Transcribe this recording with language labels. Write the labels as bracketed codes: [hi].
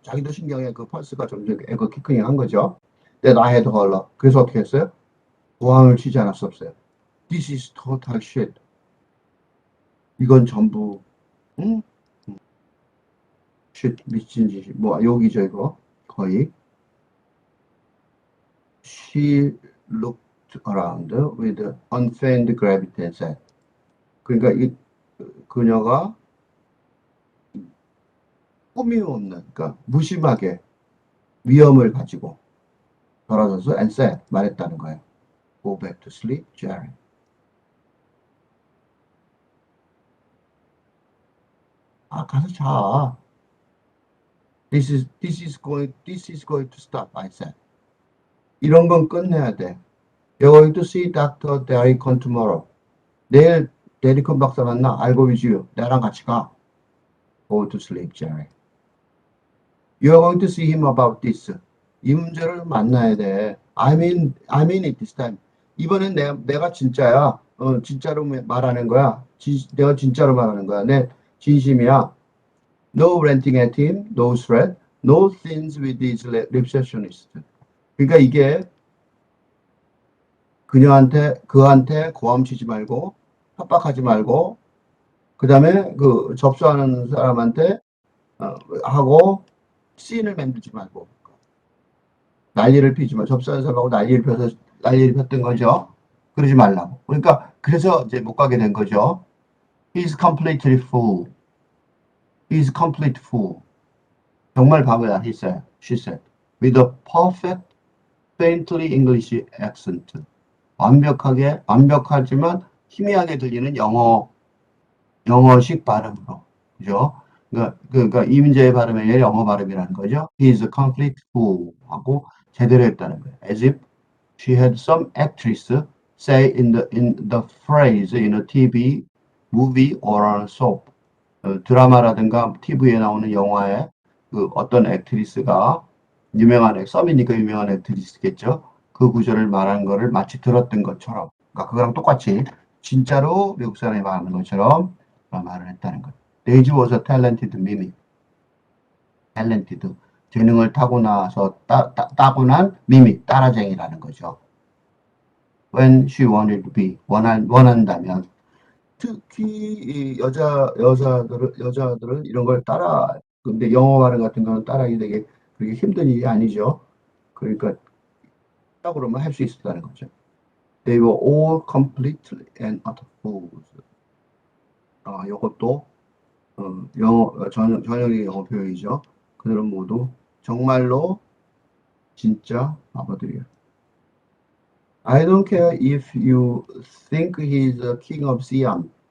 [ko] 자기도 신경에 그 펄스가 점점 에버 퀴크닝 한 거죠. [en] That I had her. [ko] 그래서 어떻게 했어요? 고함을 치지 않을 수 없어요. [en] This is total shit. [ko] 이건 전부 응? shit 미친 짓이 뭐 여기죠 이거 거의. [en] She looked around with unfeigned gravity and said. [ko] 그러니까 이 그녀가 꾸밈없는 그러니까 무심하게 위험을 가지고 돌아서서 [en] and said [ko] 말했다는 거예요. [en] Go back to sleep, Jerry. [ko] 아 가서 자. [en] This is going to stop, I said. [ko] 이런 건 끝내야 돼. [en] You're going to see Dr. Derricon tomorrow. [ko] 내일 데리컨 박사 만나. [en] I go with you. [ko] 나랑 같이 가. [en] Go to sleep, Jerry. You're going to see him about this. [ko] 이 문제를 만나야 돼. [en] I mean it this time. [ko] 이번엔 내가 진짜야. 진짜로 말하는 거야. 내가 진짜로 말하는 거야. 내 진심이야. [en] No ranting at him, no threat, no scenes with his receptionist. [ko] 그러니까 이게 그한테 고함치지 말고 협박하지 말고 그 다음에 그 접수하는 사람한테 하고 씬을 만들지 말고 난리를 피지 마. 접수하는 사람하고 난리를 폈던 거죠. 그러지 말라고. 그러니까 그래서 이제 못 가게 된 거죠. [en] He's completely fool. He's complete fool. [ko] 정말 바보야, [en] he said. She said. With a perfect, faintly English accent. [ko] 완벽하지만 희미하게 들리는 영어식 발음으로. 그죠? 그러니까 이민재의 발음이 영어 발음이라는 거죠. [en] He is a complete fool [ko] 하고 제대로 했다는 거예요. [en] As if she had some actress say in the phrase in a TV, movie or on a soap. [ko] 드라마라든가 TV에 나오는 영화에 그 어떤 액트리스가 썸이니까 유명한 액트리스겠죠. 그 구절을 말한 거를 마치 들었던 것처럼, 그러니까 그거랑 똑같이 진짜로 외국 사람이 말하는 것처럼 말을 했다는 거예요. [en] Daisy was a talented mimic. talented. [ko] 재능을 타고나서 따고난 미믹, 따라쟁이라는 거죠. [en] When she wanted to be, [ko] 원한다면. 특히 이 여자들은 이런 걸 근데 영어 발음 같은 거는 따라하기 되게 그렇게 힘든 일이 아니죠. 그러니까 그러면 할 수 있었다는 거죠. [en] They were all completely and utter fools. [ko] 이것도 전형의 영어 표현이죠. 그들은 모두 정말로 진짜 바보들이에요. [en] I don't care if you think he's the king of Siam.